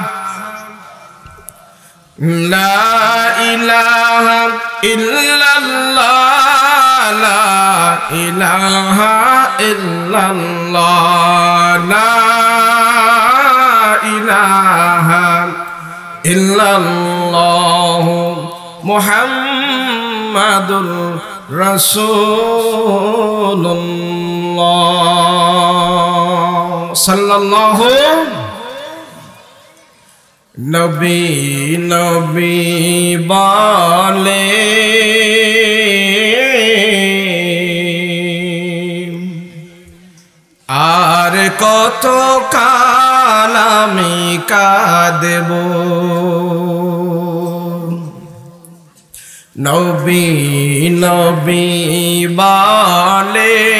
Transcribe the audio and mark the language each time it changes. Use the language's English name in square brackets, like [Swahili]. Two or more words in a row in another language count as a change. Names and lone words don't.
[Arabic] لا إله إلا الله، لا إله إلا الله، لا إله إلا الله محمد رسول الله صلى الله. [Bangla] নবী নবী বলে আর কত কাল আমি কাঁদব, নবী নবী বলে